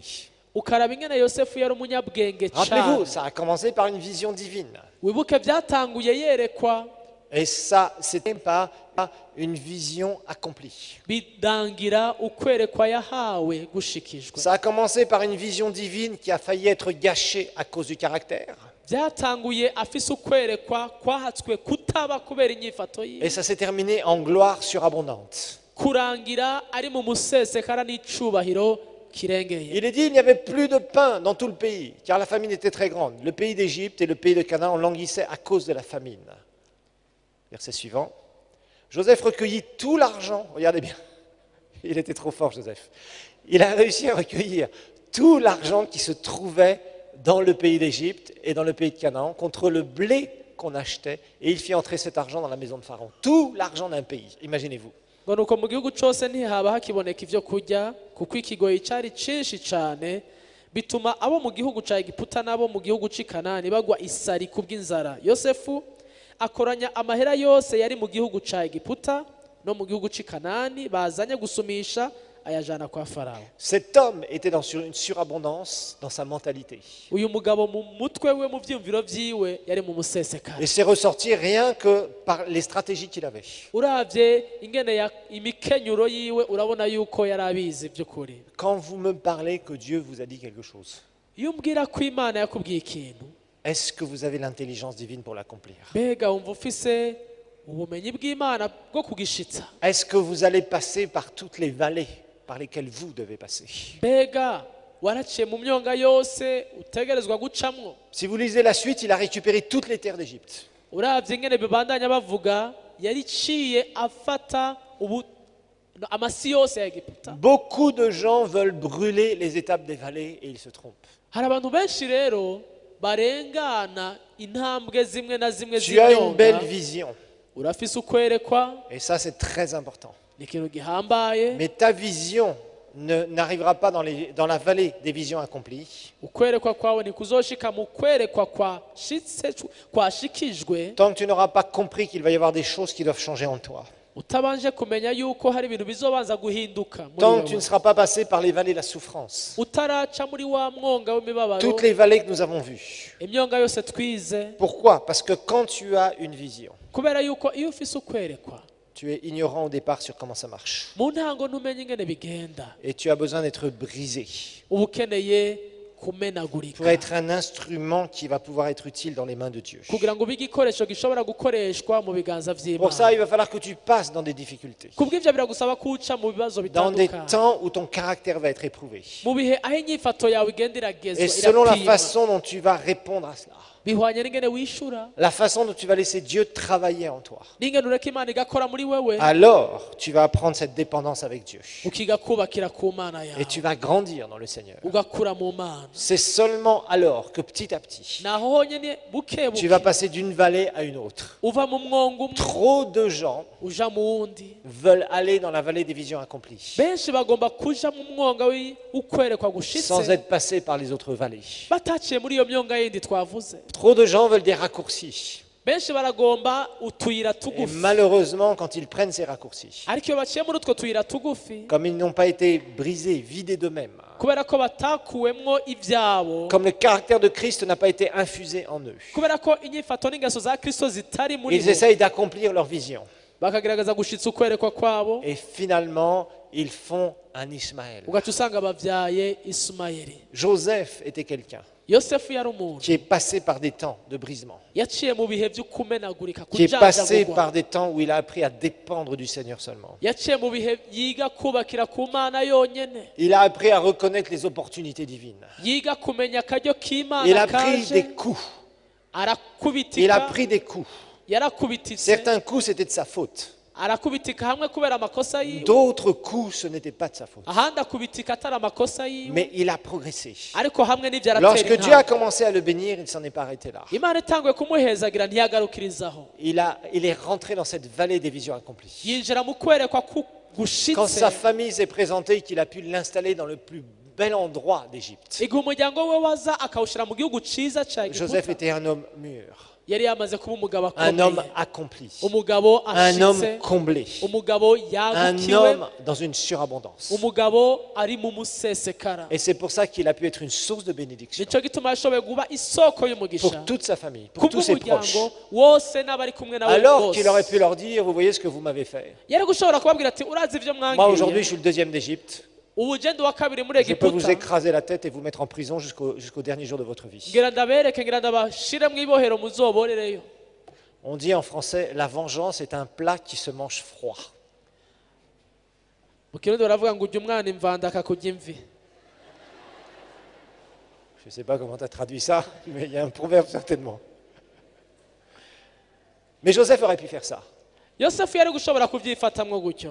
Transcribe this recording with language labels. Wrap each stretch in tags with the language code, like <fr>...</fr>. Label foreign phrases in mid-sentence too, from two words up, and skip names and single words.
<rn>ukaraba ingene yosefu yari umunyabwenge</rn> <fr>Rappelez-vous,</fr> <rn>cyane.</rn> <fr>ça a commencé par une vision divine.</fr> <rn>Wibuke byatanguye yerekwa,</rn> <fr>Et ça, c'était pas une vision accomplie.</fr> <rn>bidangira ukwerekwa yahawe gushikijwe.</rn> <fr>Ça a commencé par une vision divine qui a failli être gâchée à cause du caractère.</fr> <rn>Byatanguye afise ukwerekwa kwahatswe kutaba kubera inyifato</rn> <fr>Et</fr> <rn>ye,</rn> <fr>ça s'est terminé en gloire surabondante.</fr> <rn>kurangira ari mu musesekara n'icubahiro kirengeye.</rn> <fr>Il est dit qu'il n'y avait plus de pain dans tout le pays, car la famine était très grande. Le pays d'Égypte et le pays de Canaan languissaient à cause de la famine. Verset suivant. Joseph recueillit tout l'argent. Regardez bien. Il était trop fort, Joseph. Il a réussi à recueillir tout l'argent qui se trouvait dans le pays d'Égypte et dans le pays de Canaan contre le blé qu'on achetait. Et il fit entrer cet argent dans la maison de Pharaon. Tout l'argent d'un pays. Imaginez-vous.</fr> <rn>ngo nuko mu gihugu cyose ntihaba hakiboneka ibyo kurya kuko ikigoyi cyari cyinshi cyane, bituma abo mu gihugu cya Egiputa n'abo mu gihugu cy'i Kanani bagwa isari ku bw'inzara. Yosefu akoranya amahera yose yari mu gihugu cya Egiputa no mu gihugu cy'i Kanani bazanye gusumisha, ayajana kwa Farawo.</rn> <fr>Cet homme était dans une surabondance dans sa mentalité.</fr> <rn>Uyu mugabo mu mutwe we, mu byumviro byiwe, yari mu musesekara.</rn> <fr>Et c'est ressorti rien que par les stratégies qu'il avait.</fr> <rn>Uravye ingene imikenyuro yiwe urabona yuko yari abizi by'ukuri.</rn> <fr>Quand vous me parlez que Dieu vous a dit quelque chose,</fr> <rn>Iyo umbwira ko Imana yakubwiye ikintu,</rn> <fr>est-ce que vous avez l'intelligence divine pour l'accomplir?</fr> <rn>mbega wumva ufise ubumenyi bw'Imana bwo kugishitsa?</rn> <fr>Est-ce que vous allez passer par toutes les vallées par lesquelles vous devez passer?</fr> <rn>Mbega waraciye mu myonga yose utegerezwa gucamwo?</rn> <fr>Si vous lisez la suite, il a récupéré toutes les terres d'Égypte.</fr> <rn>Uravye ingene bibandanya bavuga, yariciye afata amasi yose ya Egiputa.</rn> <fr>Beaucoup de gens veulent brûler les étapes des vallées et ils se trompent.</fr> <rn>Hari abantu benshi rero barengana intambwe zimwe na zimwe</rn> <fr>Tu as une belle</fr> <rn>z'inyonga.</rn> <fr>vision</fr> <rn>Urafise ukwerekwa,</rn> <fr>et ça c'est très important.</fr> <rn>ni ikintu gihambaye.</rn> <fr>Mais ta vision n'arrivera pas dans la vallée des visions accomplies</fr> <rn>Ukwerekwa kwawe ntikuzoshika mu kwerekwa kwashikijwe</rn> <fr>tant que tu n'auras pas compris qu'il va y avoir des choses qui doivent changer en toi.</fr> <rn>utabanje kumenya yuko hari ibintu bizobanza guhinduka muri</rn> <fr>Tant que tu ne</fr> <rn>wewe,</rn> <fr>seras pas passé par les vallées de la souffrance.</fr> <rn>utaraca muri wa mwonga w'imibabaro,</rn> <fr>Toutes les vallées que nous avons vues.</fr> <rn>imyonga yose twize.</rn> <fr>Pourquoi? Parce que quand tu as une vision,</fr> <rn>Kubera yuko iyo ufise ukwerekwa,</rn> <fr>tu es ignorant au départ sur comment ça marche.</fr> <rn>mu ntango ntumenye ingene bigenda,</rn> <fr>Et tu as besoin d'être brisé</fr> <rn>uba ukeneye</rn> <fr>pour</fr> <rn>kumenagurika</rn> <fr>être un instrument qui va pouvoir être utile dans les mains de Dieu.</fr> <rn>kugira ngo ube igikoresho gishobora gukoreshwa mu biganza</rn> <fr>Pour ça,</fr> <rn>vy'Imana.</rn> <fr>il va falloir que tu passes dans des difficultés,</fr> <rn>Kubw'ivyo biragusaba kuca mu bibazo</rn> <fr>dans des</fr> <rn>bitandukanye,</rn> <fr>temps où ton caractère va être éprouvé.</fr> <rn>mu bihe aho inyifato yawe igenda iragezwa,</rn> <fr>Et selon la</fr> <rn>irapimwa,</rn> <fr>façon dont tu vas répondre à cela,</fr> <rn>bihwanye n'ingene wishura,</rn> <fr>la façon dont tu vas laisser Dieu travailler en toi,</fr> <rn>n'ingene ureka Imana igakora muri wewe,</rn> <fr>alors tu vas apprendre cette dépendance avec Dieu.</fr> <rn>ukiga kubakira ku Mana</rn> <fr>Et</fr> <rn>yawe,</rn> <fr>tu vas grandir dans le Seigneur.</fr> <rn>ugakura mu Mana.</rn> <fr>C'est seulement alors que petit à petit,</fr> <rn>Naho honyene buke</rn> <fr>tu vas</fr> <rn>buke</rn> <fr>passer d'une vallée à une autre.</fr> <rn>uva mu mwonga umwe</rn> <fr>Trop de gens</fr> <rn>uja mu wundi.</rn> <fr>veulent aller dans la vallée des visions accomplies</fr> <rn>Benshi bagomba kuja mu mwonga ukwerekwa</rn> <fr>sans</fr> <rn>gushitse,</rn> <fr>être passés par les autres vallées.</fr> <rn>bataciye muri iyo myonga yindi twavuze.</rn> <fr>Trop de gens veulent des raccourcis.</fr> <rn>Benshi baragomba utuyira</rn> <fr>Et</fr> <rn>tugufi,</rn> <fr>malheureusement, quand ils prennent ces raccourcis,</fr> <rn>ariko iyo baciye muri utwo tuyira tugufi,</rn> <fr>comme ils n'ont pas été brisés, vidés d'eux-mêmes,</fr> <rn>kubera ko batakuwemwo ivyabo,</rn> <fr>comme le caractère de Christ n'a pas été infusé en eux,</fr> <rn>kubera ko inyifato n'ingeso za Kristo zitari muri</rn> <fr>ils</fr> <rn>bo,</rn> <fr>essayent d'accomplir leur vision.</fr> <rn>bakagerageza gushitsa ukwerekwa kwabo,</rn> <fr>Et finalement, ils font un Ismaël.</fr> <rn>ugaca usanga bavyaye Ismaeli.</rn> <fr>Joseph était quelqu'un</fr> <rn>Yosefu yari umuntu</rn> <fr>qui est passé par des temps de brisement,</fr> <rn>yaciye mu bihe vy'ukumenagurika,</rn> <fr>qui est passé</fr> <rn>kujanjagurwa,</rn> <fr>par des temps où il a appris à dépendre du Seigneur seulement.</fr> <rn>yaciye mu bihe yiga kubakira ku Mana yonyene,</rn> <fr>Il a appris à reconnaître les opportunités divines.</fr> <rn>yiga kumenya akaryo</rn> <fr>Il</fr> <rn>k'Imana</rn> <fr>a pris</fr> <rn>kaje,</rn> <fr>des coups. Il a</fr> <rn>arakubitika,</rn> <fr>pris des coups.</fr> <rn>yarakubititse,</rn> <fr>Certains coups, c'était de sa faute.</fr> <rn>arakubitika hamwe kubera amakosa yiwe,</rn> <fr>D'autres coups, ce n'était pas de sa faute.</fr> <rn>ahandi akubitika atari amakosa yiwe,</rn> <fr>Mais il a progressé.</fr> <rn>ariko hamwe n'ibyo aratera</rn> <fr>Lorsque Dieu a</fr> <rn>intambwe.</rn> <fr>commencé à le bénir, il ne s'en est pas arrêté là.</fr> <rn>Imana itanguye kumuhezagira ntiyagarukirizaho,</rn> <fr>Il est rentré dans cette vallée des visions accomplies.</fr> <rn>yinjira mu kwerekwa</rn> <fr>Quand</fr> <rn>gushitse.</rn> <fr>sa famille s'est présentée, qu'il a pu l'installer dans le plus bel endroit d'Égypte.</fr> <rn>igihe umuryango we waza akawushyira mu gihugu cyiza cya</rn> <fr>Joseph</fr> <rn>Egiputa,</rn> <fr>était un homme mûr,</fr> <rn>yari yamaze kuba umugabo</rn> <fr>un homme</fr> <rn>akomeye,</rn> <fr>accompli,</fr> <rn>umugabo</rn> <fr>un homme</fr> <rn>ashitse,</rn> <fr>comblé,</fr> <rn>umugabo</rn> <fr>un</fr> <rn>yagukiwe,</rn> <fr>homme dans une surabondance.</fr> <rn>umugabo ari mu musesekara.</rn> <fr>Et c'est pour ça qu'il a pu être une source de bénédiction</fr> <rn>nicyo gituma yashoboye kuba isoko y'umugisha</rn> <fr>pour toute sa famille, pour tous ses proches.</fr> <rn>kubw'umuryango wose n'abari kumwe nawe</rn> <fr>Alors qu'il aurait</fr> <rn>bose.</rn> <fr>pu leur dire, vous voyez ce que vous m'avez fait.</fr> <rn>yari gushobora kubabwira ati urazi ibyo</rn> <fr>Moi aujourd'hui,</fr> <rn>mwangiriye,</rn> <fr>je suis le deuxième d'Égypte.</fr> <rn>ubu ugenda uwa kabiri muri</rn> <fr>Je peux vous</fr> <rn>Egiputa,</rn> <fr>écraser la tête et vous mettre en prison jusqu'au dernier jour de votre vie.</fr> <rn>ngira ndabereke, ngira ndabashire mu ibohero muzoborereyo.</rn> <fr>On dit en français, la vengeance est un plat qui se mange froid.</fr> <rn>Mu kirundi baravuga ngo ujya umwana imvanda akakurya imvi.</rn> <fr>Je ne sais pas comment tu as traduit ça, mais il y a un proverbe certainement. Mais Joseph aurait pu faire ça.</fr> <rn>yosefu yari gushobora kubyifatamwo gutyo.</rn>